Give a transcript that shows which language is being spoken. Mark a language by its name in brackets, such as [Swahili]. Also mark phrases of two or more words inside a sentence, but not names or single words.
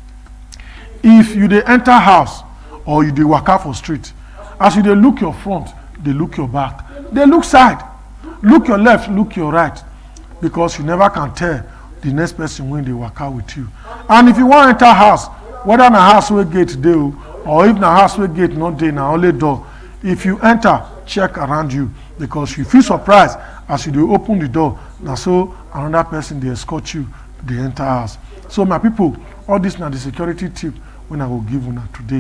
[Nigerian Pidgin] If you dey enter house or you dey walk out for street, as you dey look your front, they look your back, they look side, look your left, look your right, because you never can tell the next person when they walk out with you. And if you want to enter house, whether na house wey gate dey or if na house wey gate not dey, na only door, if you enter, check around you, because you feel surprised as you dey open the door, na so another person dey escort you, dey enter house. So my people, all this na the security tip when I will give una today.